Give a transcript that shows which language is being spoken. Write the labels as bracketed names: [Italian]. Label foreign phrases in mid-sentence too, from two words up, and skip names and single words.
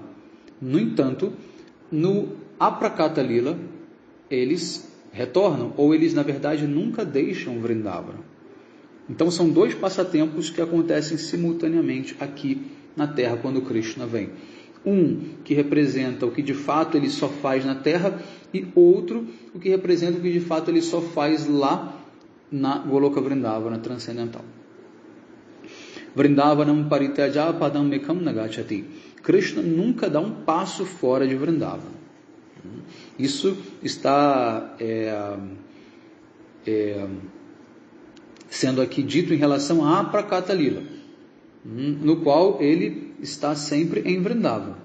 [Portuguese] No entanto, no Aprakata Lila, eles retornam, ou eles, na verdade, nunca deixam Vrindavana. Então, são dois passatempos que acontecem simultaneamente aqui na Terra, quando Krishna vem. Um que representa o que de fato ele só faz na Terra, e outro o que representa o que de fato ele só faz lá na Goloka Vrindavana transcendental. [Sanskrit] Vrindavanam parityaja padam mekam nagachati. [Portuguese] Krishna nunca dá um passo fora de Vrindavana. Isso está sendo aqui dito em relação a Prakata Lila, no qual ele está sempre em Vrindavana.